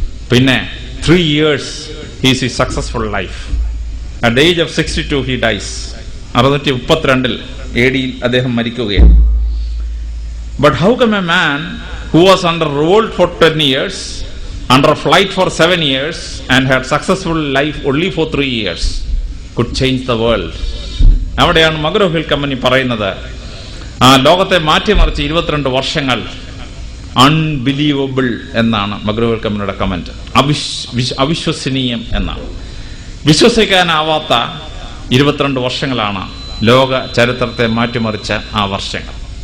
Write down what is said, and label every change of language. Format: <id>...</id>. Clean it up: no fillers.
<ml>പിന്നെ</ml> <en>3 years he is a successful life. At the age of 62 he dies.</en> <ml>632 AD അദ്ദേഹം മരിക്കുകയാണ്.</ml> <en>But how come a man who was under revolt for 10 years, under flight for 7 years and had successful life only for 3 years could change the world?</en> <ml>അവിടെയാണ് മഗ്രോ-ഹിൽ company പറയുന്നത് ആ ലോകത്തെ മാറ്റിമറിച്ച് 22 വർഷങ്ങൾ unbelievable എന്നാണ് മഗ്രോ-ഹിൽ കമ്പനിയുടെ comment. അവിശ്വസനീയം എന്നാണ്. വിശ്വസിക്കാനാവാത്ത 22 വർഷങ്ങളാണ് ലോക ചരിത്രത്തെ മാറ്റിമറിച്ച ആ വർഷങ്ങൾ.</ml>